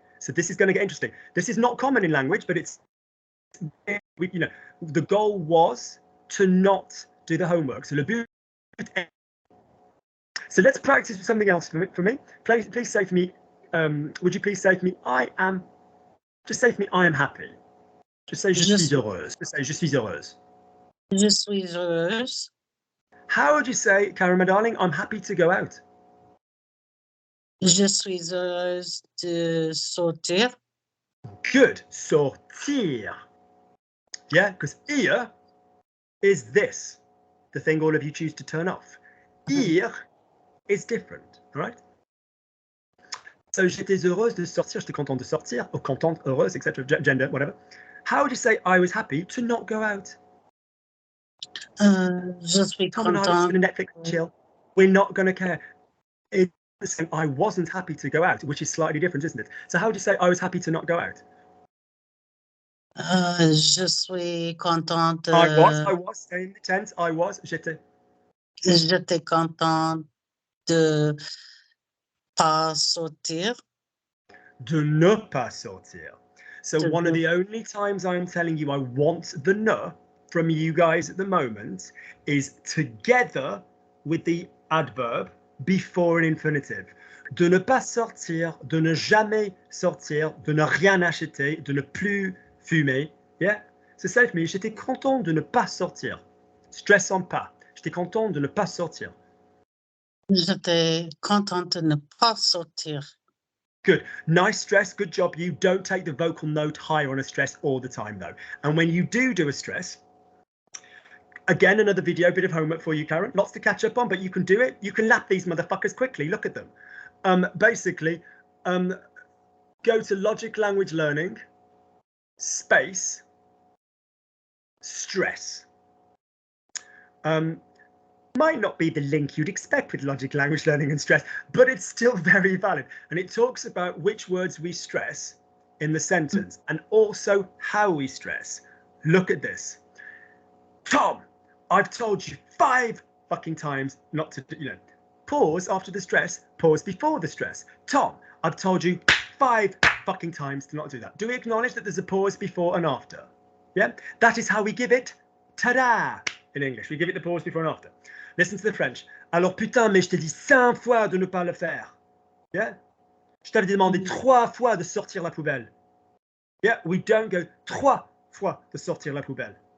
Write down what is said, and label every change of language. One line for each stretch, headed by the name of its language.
English: So this is going to get interesting. This is not common in language, but it's the goal was to not do the homework. So le but. So let's practice with something else for me. Please say for me. Would you please say for me? Just say for me. I am happy. Just say
French: je suis heureuse. Just say je suis heureuse. Je suis heureuse.
English: How would you say, Karen, my darling? I'm happy to go out.
French: Je suis heureuse de sortir.
English: Good. Sortir. Yeah, because ir is this, the thing all of you choose to turn off. Ir is different, all right?
French: So j'étais heureuse de sortir, j'étais contente de sortir, or contente, heureuse,
English: etc., gender, whatever. How would you say I was happy to not go out?
French: Je suis
English: Tom and I were just
French: contente.
English: going to Netflix and chill. We're not going to care. It's the same. I wasn't happy to go out, which is slightly different, isn't it? So how would you say I was happy to not go out?
French: Je suis contente.
English: I was, in the tense, I was, j'étais.
French: J'étais contente de pas sortir. De ne pas sortir. So De
English: one of
French: ne-
English: the only times I'm telling you I want the ne from you guys at the moment is together with the adverb before an infinitive.
French: De ne pas sortir, de ne jamais sortir, de ne rien acheter, de ne plus fumer. Yeah?
English: So say for me,
French: j'étais content de ne pas sortir. Stressant pas. J'étais content de ne pas sortir. J'étais contente de ne pas sortir.
English: Good. Nice stress. Good job. You don't take the vocal note higher on a stress all the time, though. And when you do a stress, again, another video, bit of homework for you, Karen. Lots to catch up on, but you can do it. You can lap these motherfuckers quickly. Look at them. Basically, go to Logic Language Learning, space, stress. Might not be the link you'd expect with Logic Language Learning and stress, but it's still very valid. And it talks about which words we stress in the sentence and also how we stress. Look at this. Tom, I've told you 5 fucking times not to, pause after the stress, pause before the stress. Tom, I've told you 5 fucking times to not do that. Do we acknowledge that there's a pause before and after? Yeah, that is how we give it ta-da in English. We give it the pause before and after. Listen to the French.
French: Alors putain, mais je t'ai dit 5 fois de ne pas le faire. Yeah? Je t'avais demandé 3 fois de sortir la poubelle.
English: Yeah, we don't go
French: 3 fois de sortir la poubelle.